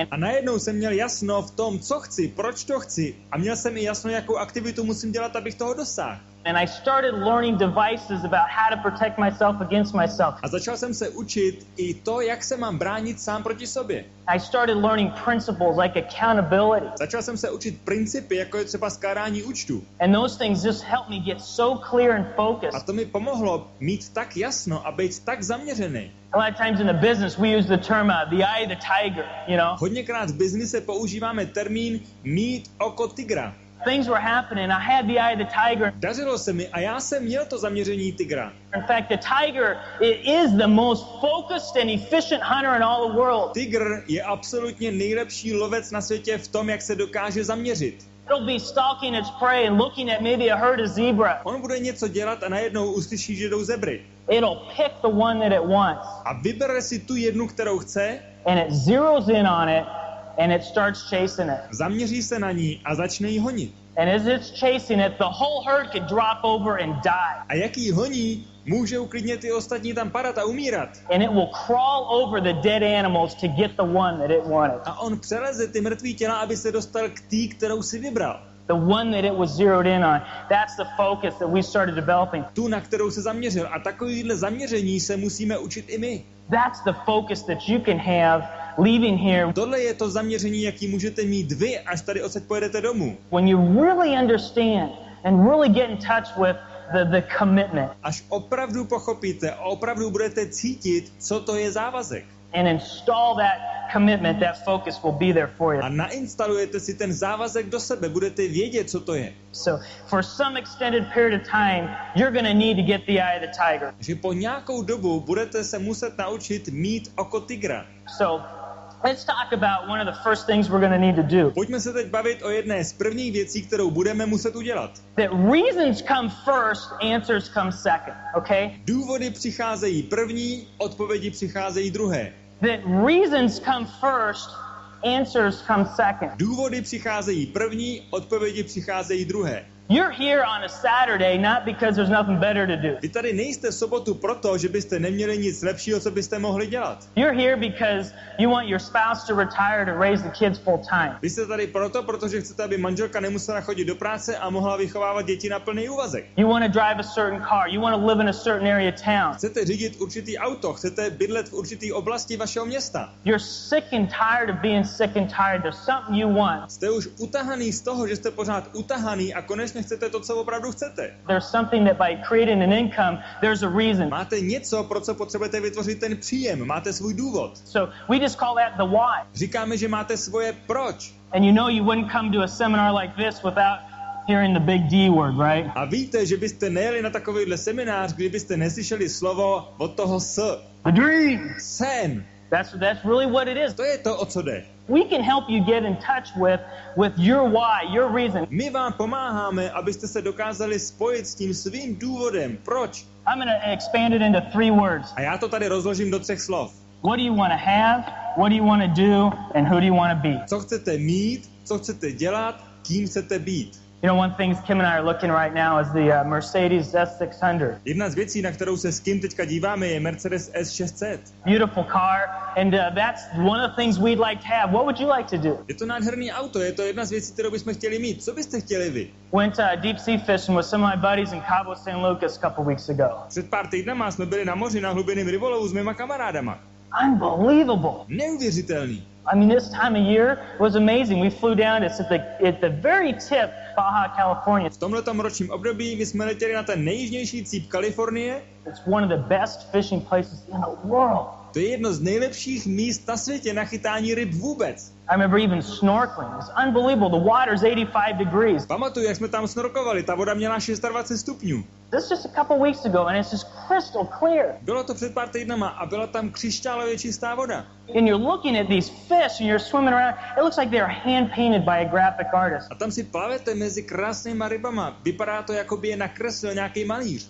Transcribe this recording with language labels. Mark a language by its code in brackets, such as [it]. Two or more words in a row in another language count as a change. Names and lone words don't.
[cs] A najednou jsem měl jasno v tom, co chci, proč to chci a měl jsem i jasno, jakou aktivitu musím dělat, abych toho dosáhl. [en] and I started learning devices about how to protect myself against myself. [cs] A začal jsem se učit i to, jak se mám bránit sám proti sobě. [en] I started learning principles like accountability. [cs] Začal jsem se učit principy, jako je třeba skládání účtů. [en] And those things just helped me get so clear and [cs] A [en] focused. [cs] to mi pomohlo mít tak jasno a být tak zaměřený. [en] A lot of times in the business, we use the term the eye of the tiger, you know. [cs] Hodněkrát v biznise používáme termín mít oko tygra. [en] Things were happening. I had the eye of the tiger. [cs] Dařilo se mi a já jsem měl to zaměření tygra. [en] In fact, the tiger is the most focused and efficient hunter in all the world. [cs] Tygr je absolutně nejlepší lovec na světě v tom, jak se dokáže zaměřit. [en] It'll be stalking its prey and looking at maybe a herd of zebra. [cs] On bude něco dělat a najednou uslyší, že jdou zebry. [en] It'll pick the one that it wants, [cs] A vybere si tu jednu, kterou chce, [en] and it zeroes in on it, and it starts chasing it. [cs] zaměří se na ní a začne ji honit. [en] And as it's chasing it, the whole herd could drop over and die. [cs] A jak ji honí, můžou klidně ty ostatní tam padat a umírat. [en] And it will crawl over the dead animals to get the one that it wanted. [cs] A on přeleze ty mrtvý těla, aby se dostal k té, kterou si vybral. [en] The one that it was zeroed in on. That's the focus that we started developing. [cs] Tu, na kterou se zaměřil. A takovýhle zaměření se musíme učit i my. [en] That's the focus that you can have leaving here [cs] Tohle je to zaměření, jaký můžete mít vy, až tady odsaď pojedete domů. [en] when you really understand and really get in touch with the commitment [cs] Až opravdu pochopíte a opravdu budete cítit, co to je závazek. [en] and install that commitment, that focus will be there for you. [cs] A nainstalujete si ten závazek do sebe, budete vědět, co to je. [en] So for some extended period of time, you're going to need to get the eye of the tiger. [cs] Že po nějakou dobu budete se muset naučit mít oko tygra. [en] So let's talk about one of the first things we're going to need to do. [cs] Pojďme se teď bavit o jedné z prvních věcí, kterou budeme muset udělat. [en] That reasons come first, answers come second, okay? [cs] Důvody přicházejí první, odpovědi přicházejí druhé. [en] That reasons come first, answers come second. [cs] Důvody přicházejí první, odpovědi přicházejí druhé. [en] You're here on a Saturday not because there's nothing better to do. [cs] Vy tady nejste v sobotu proto, že byste neměli nic lepšího, co byste mohli dělat. [en] You're here because you want your spouse to retire to raise the kids full time. [cs] Vy jste tady proto, protože chcete, aby manželka nemusela chodit do práce a mohla vychovávat děti na plný úvazek. [en] You want to drive a certain car. You want to live in a certain area of town. [cs] Chcete řídit určitý auto, chcete bydlet v určitý oblasti vašeho města. [en] You're sick and tired of being sick and tired. There's something you want. [cs] Jste už utahaný z toho, že jste pořád utahaný a konečně chcete to, co opravdu chcete. [en] There's something that by creating an income, there's a reason. [cs] Máte něco, pro co potřebujete vytvořit ten příjem, máte svůj důvod. [en] So we just call that the why. [cs] Říkáme, že máte svoje proč. [en] And you know you wouldn't come to a seminar like this without hearing the big D word, right? [cs] A víte, že byste nejeli na takovýhle seminář, kdybyste neslyšeli slovo od toho s. [en] The dream. [cs] Sen. [en] That's really what it is. [cs] To je to, o co jde. [en] We can help you get in touch with your why, your reason. [cs] My vám pomáháme, abyste se dokázali spojit s tím svým důvodem. Proč? [en] I'm going to expand it into 3 words. [cs] A já to tady rozložím do 3 slov. [en] What do you want to have? What do you want to do? And who do you want to be? [cs] Co chcete mít, co chcete dělat, kým chcete být. [en] You know, one thing Kim and I are looking right now is the Mercedes S600. [cs] Jedna z věcí, na kterou se s Kim teďka díváme, je Mercedes S600. [en] Beautiful car, and that's one of the things we'd like to have. What would you like to do? [cs] Je to nádherný auto, je to jedna z věcí, kterou bychom chtěli mít. Co byste chtěli vy? [en] Went deep sea fishing with some of my buddies in Cabo San Lucas a couple weeks ago. [cs] Před pár týdnama jsme byli na moři na hlubinném rybolovu s mýma kamarádama. [en] Unbelievable. [cs] Neuvěřitelný. [en] I mean, this time of year was amazing. We flew down. It's at the very tip, Baja California. [cs] V tomhletom ročním období my jsme letěli na ten nejjižnější cíp Kalifornie. [en] It's one of the best fishing places in the world. [cs] To je jedno z nejlepších míst na světě na chytání ryb vůbec. [en] I remember even snorkeling. It's unbelievable. The water's 85 degrees. [cs] Pamatuju, jak jsme tam snorkovali. Ta voda měla 26 stupňů. [en] This is just a couple weeks ago, and it's just crystal clear. [cs] Bylo to před pár týdnama a byla tam křišťálově čistá voda. [en] And you're looking at these fish, and you're swimming around. It looks like they're hand-painted by a graphic artist. [cs] A tam si plavete mezi krásnýma rybama. Vypadá to, jako by je nakreslil nějaký malíř.